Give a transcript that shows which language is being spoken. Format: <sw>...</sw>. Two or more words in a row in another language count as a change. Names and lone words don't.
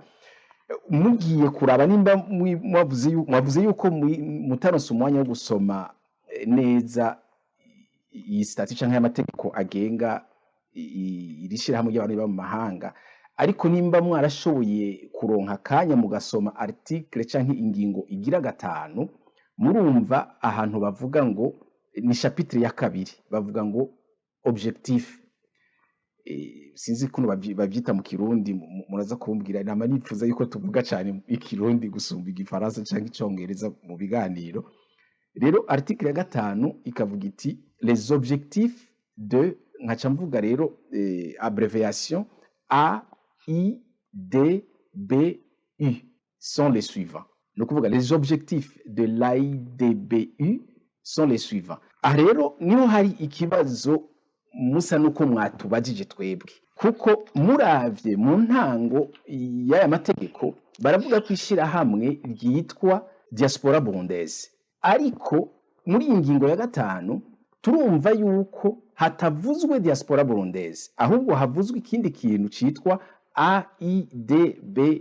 <rn>Mugiye kuraba nimba mwavuze yuko mutaronse umwanya wo gusoma neza iyi stati canke amategeko agenga irishirahamwe ry'abantu baba mu mahanga, ariko nimba mwarashoboye kuronka akanya mugasoma article canke ingingo igira 5 murumva ahantu bavuga ngo ni chapitre ya 2 bavuga ngo objectif. Sinzi kuno bavyita mu Kirundi, muraza kumbwira nama nifuza yuko tuvuga cyane ikirundi gusumba igifaransa canke icongereza mu biganiro. Rero article ya 5 ikavuga iti</rn> <fr>les objectifs de</fr> <rn>nkaca mvuga rero</rn> <fr>abréviation AIDBU sont les suivants.</fr> <rn>No kuvuga</rn> <fr>les objectifs de l'AIDBU sont les suivants.</fr> <rn>Rero niho hari ikibazo musa nuko mwatubajije twebwe, kuko muravye mu ntango y'aya mategeko baravuga ko ishirahamwe ryitwa</rn> <fr>diaspora burundaise,</fr> <rn>ariko muri ingingo ya 5 turumva yuko hatavuzwe</rn> <fr>diaspora burundaise,</fr> <rn>ahubwo havuzwe ikindi kintu citwa AIDBU.</rn>